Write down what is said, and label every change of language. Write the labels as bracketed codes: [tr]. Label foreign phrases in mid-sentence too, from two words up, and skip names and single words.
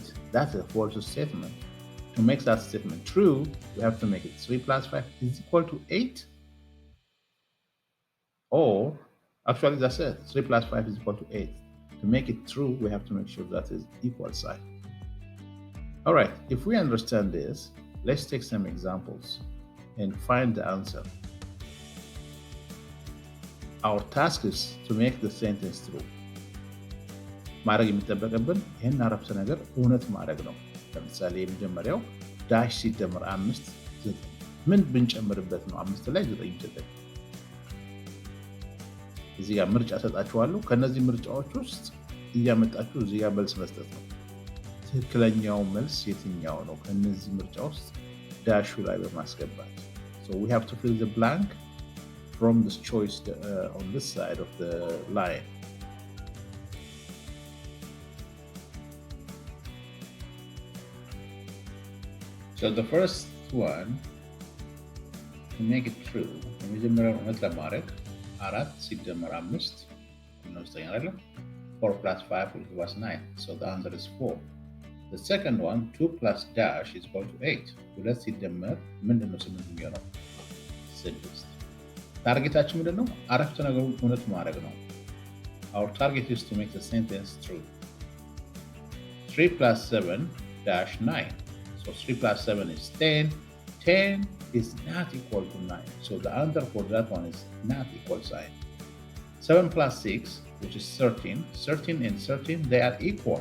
[en] That's a false statement. To make that statement true, we have to make it 3 plus 5 is equal to 8. Or, actually that's it. 3 plus 5 is equal to 8. To make it true, we have to make sure that is equal sign. All right, if we understand this, let's take some examples and find the answer. Our task is to make the sentence true. [am] ማድረግ የሚጠበቅብን ይህን አረፍተ ነገር እውነት ማድረግ ነው። ለምሳሌ የመጀመሪያው ዳሽ ሲደመር 5 9 ምን ብንጨምርበት ነው 5 ላይ 9 9? እዚህ ጋር ምርጫ ሰጣችኋለሁ። ከነዚህ ምርጫዎች ውስጥ እያመጣችሁ እዚህ ጋር መልስ መስጠት ነው። ትክክለኛው መልስ የትኛው ነው? ከነዚህ ምርጫ ውስጥ ዳሹ ላይ በማስገባት [en] so we have to fill the blank from this choice on this side of the line. So the first one, to make it true, [am] የመጀመሪያው እውነት ለማድረግ 4 ሲደመር 5 ነው 9 አይደል? [en] 4 plus 5 will give us 9. So the answer is 4. The second one, 2 plus dash is equal to 8. [am] ሁለት ሲደመር ምንድነው 8 የሚሆነው? 6. ታርጌታችን ምንድነው? አረፍተ ነገሩን እውነት ማድረግ ነው። [en] Our target is to make the sentence true. 3 plus 7 dash 9. So 3 plus 7 is 10. 10 is not equal to 9. So the answer for that one is not equal sign. 7 plus 6, which is 13. 13 and 13, they are equal.